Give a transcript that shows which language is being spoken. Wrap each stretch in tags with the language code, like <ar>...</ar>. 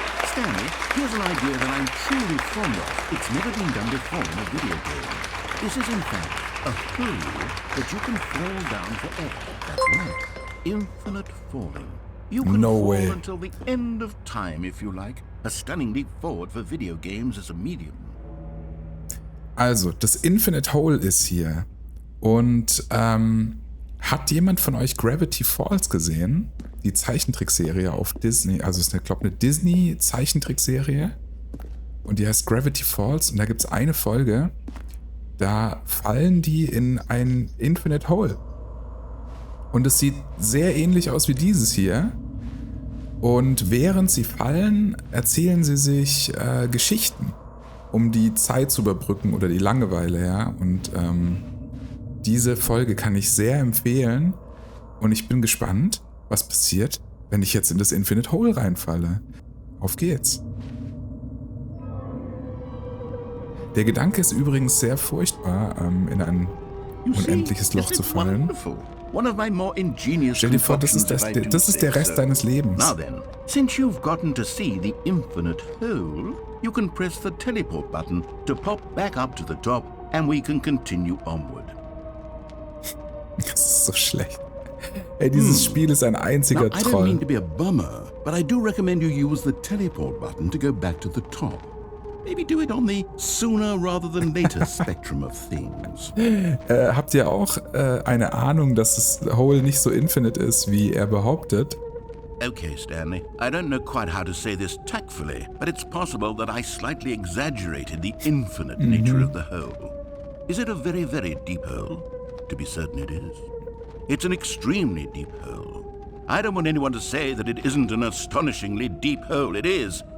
<en>Stanley, here's an idea that I'm truly fond of. It's never been done before in a video game. This is in fact a hole that you can fall down forever. That's right. Infinite falling. You can fall until the end of time if you like. A stunning leap forward for video games as a medium.</en> <de>Also, das Infinite Hole ist hier. Und hat jemand von euch Gravity Falls gesehen? Die Zeichentrickserie auf Disney. Also es ist, glaube ich, eine Disney-Zeichentrickserie. Und die heißt Gravity Falls. Und da gibt es eine Folge, da fallen die in ein Infinite Hole. Und es sieht sehr ähnlich aus wie dieses hier. Und während sie fallen, erzählen sie sich Geschichten, um die Zeit zu überbrücken oder die Langeweile, ja. Und diese Folge kann ich sehr empfehlen. Und ich bin gespannt, was passiert, wenn ich jetzt in das Infinite Hole reinfalle. Auf geht's. Der Gedanke ist übrigens sehr furchtbar, in ein unendliches Loch zu fallen. Stell dir vor, das ist der Rest deines Lebens.</de> <en>Now then, since you've gotten to see the infinite hole, you can press the teleport button to pop back up to the top and we can continue onward.</en> <de>Das ist so schlecht. Ey, dieses Spiel ist ein einziger</de> <en>Now, I don't</en> <de>Troll.</de> <en>mean to be a bummer, but I do recommend you use the teleport button to go back to the top. Maybe do it on the sooner rather than later spectrum of things.</en> <de>Habt ihr auch eine Ahnung, dass das Hole nicht so infinite ist, wie er behauptet?</de> <en>Okay, Stanley, I don't know quite how to say this tactfully, but it's possible that I slightly exaggerated the infinite nature of the hole. Is it a very, very deep hole? To be certain it is. It's an extremely deep hole. I don't want anyone to say that it isn't an astonishingly deep hole. It is.</en>